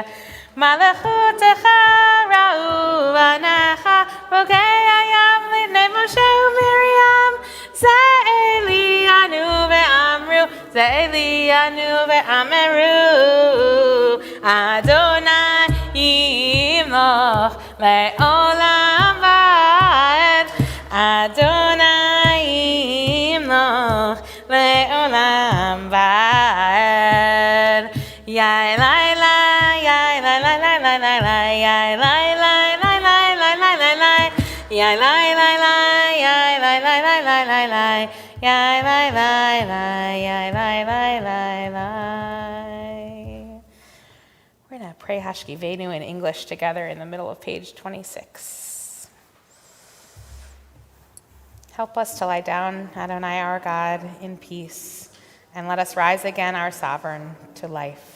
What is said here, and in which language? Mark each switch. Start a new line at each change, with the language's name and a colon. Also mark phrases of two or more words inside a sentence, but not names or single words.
Hebrew: מלכותך ראו בניך בוקע ים לפני משה ומרים זה אלי ענו ואמרו זה אלי ענו ואמרו, ה' ימלוך לעולם ועד ה' ימלוך לעולם ועד. Yai lai lai, yai lai lai lai lai lai lai, yai lai lai lai lai lai lai lai lai, yai lai lai lai, yai lai lai lai lai lai lai, yai lai lai lai, yai lai lai lai lai.
English: We're going to pray Hashkivenu in English together in the middle of page 26. Help us to lie down, Adonai our God, in peace, and let us rise again, our sovereign, to life.